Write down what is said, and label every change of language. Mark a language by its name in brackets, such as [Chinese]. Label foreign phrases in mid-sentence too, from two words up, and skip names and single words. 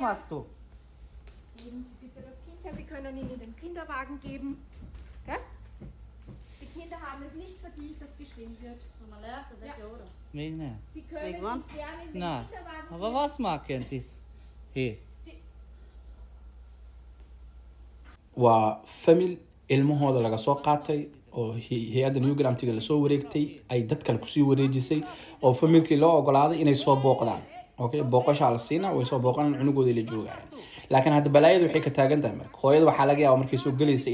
[German] machst du? Geben Sie bitte das Kind her. Sie können ihn in den Kinderwagen geben. Gell? Die Kinder haben es nicht verdient, dass geschrien wird. Mine. Sie können ihn gerne in den Na, Kinderwagen aber was machen die hier? [Somali] waa famil ilmahooda laga soo qaatay oo hay-adda new gramtiga lasoo wareegtay ay dad kale kusii wareejisay oo familkii loo ogolaaday inay soo booqdaan okay booqashaa la siina way soo booqanaan cunugoodii la joogayaan laakiin hadda balaayadu waxay ka taagan tahay marka hooyada waxaa laga yaabaa markay soo gelaysay